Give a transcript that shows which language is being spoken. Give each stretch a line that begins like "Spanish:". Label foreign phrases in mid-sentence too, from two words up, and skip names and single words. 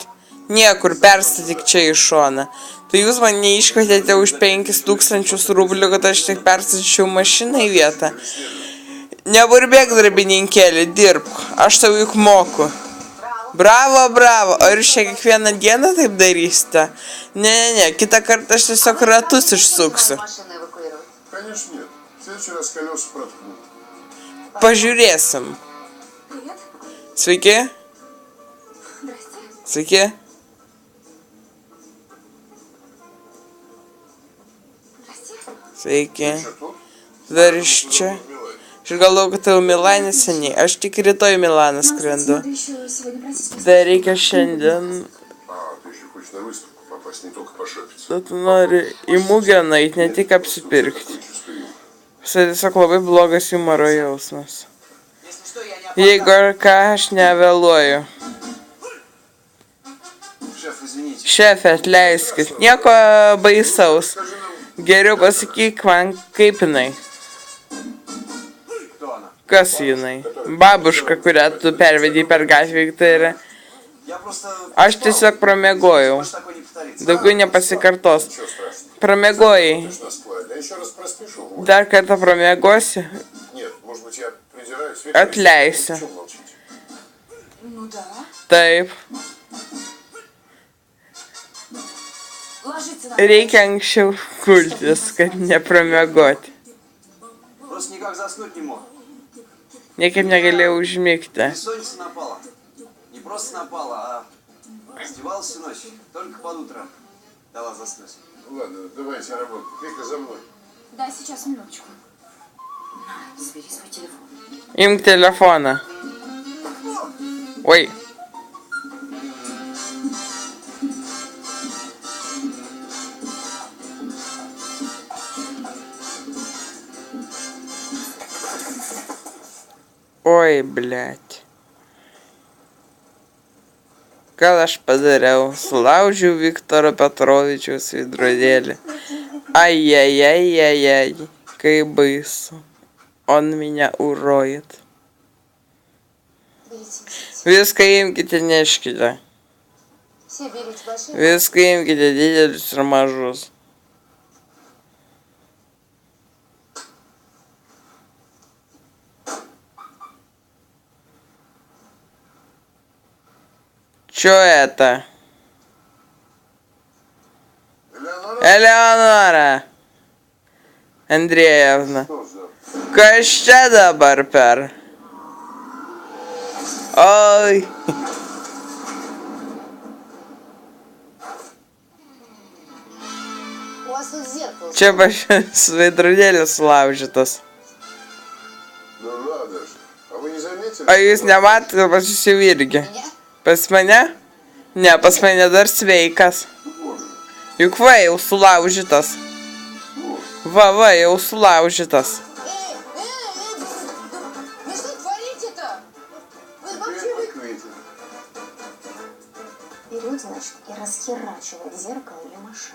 Lithuanian: Niekur, perstatyk čia į šoną. Tai jūs man neiškvietėte už 5000 rublių, kad aš tik perstatyčiau mašiną į vietą. Neburbėk, darbininkėlį, dirbk. Aš tau juk moku. Bravo, bravo. O ir čia kiekvieną dieną taip darysite? Ne, kitą kartą aš tiesiog ratus išsuksiu.
Russian: Конечно нет. В следующий раз колеса проткнут.
Lithuanian: Pažiūrėsim. Sveiki. Sveiki. Sveiki.
Russian: Что тут?
Lithuanian: Dar iš čia. Aš galvoju, kad jau Milane seniai. Aš tik rytoj į Milaną skrendu.
Russian: Надо еще сегодня просить.
Lithuanian: Dar reikia šiandien.
Russian: А, ты еще хочешь на выставку попасть, не только пошопиться.
Lithuanian: Tu nori į mugę nueiti, ne tik apsipirkti.
Russian: Чувствую.
Lithuanian: Tai tiesiog labai blogas humoro jausmas.
Russian: Если что, я не
Lithuanian: Jeigu ar ką, aš nevėluoju.
Russian: Шеф, извините.
Lithuanian: Šefė, atleiskit. Nieko baisaus. Geriau pasakyk man, kaip jinai.
Russian: Кто она?
Lithuanian: Kas jinai? Babuška, kurią tu pervedai per gatvę, tai yra.
Russian: Я просто...
Lithuanian: Aš tiesiog pramiegojau.
Russian: Больше такое не повторится.
Lithuanian: Daugiau nepasikartos.
Russian: Ничего страшного.
Lithuanian: Pramiegojai.
Russian: Нас плавит. Я еще раз проспешу. Вот.
Lithuanian: Dar kartą pramiegosi.
Russian: Нет, может быть, я придираюсь. Отляйся. О чем молчите? Ну да.
Lithuanian: Taip.
Russian: Ложиться на...
Lithuanian: Reikia anksčiau kultis, kad nepramiegoti.
Russian: Просто никак заснуть не мог.
Lithuanian: Niekaip negalėjau užmigti.
Russian: Бессонница напала. Не просто напала, а издевалась всю ночь. Только под утро дала заснуть. Ладно, давайте работать. Вика, за мной. Да, сейчас, минуточку. На, забери свой телефон.
Lithuanian: Imk telefoną. Oi. Oi, blėt. Gal aš padariau? Sulaužiau Viktoro Petrovičiaus veidrodėlį. Ai, kaip baisu.
Russian: On меня уроет. Берите.
Lithuanian: Viską imkite, neškite.
Russian: Все берите большие.
Lithuanian: Viską imkite, didelius ir mažus.
Russian: Чё это? Элеонора?
Lithuanian: Eleonora Andrejevna.
Russian: Что за...
Lithuanian: Kas čia dabar per? Oi.
Russian: У вас тут зеркало.
Lithuanian: Čia pačias veidrodėlis sulaužytas.
Russian: Ну надо же. А вы не заметили?
Lithuanian: O jūs nematote, pas jūs jau irgi.
Russian: Меня?
Lithuanian: Pas mane? Ne, pas mane dar sveikas.
Russian: Вот же.
Lithuanian: Juk va, jau sulaužytas. Va, jau sulaužytas.
Russian: Вы что творите-то? Вы вообще... Привет, Квентин. Берете, значит, и расхерачивает зеркало или машину.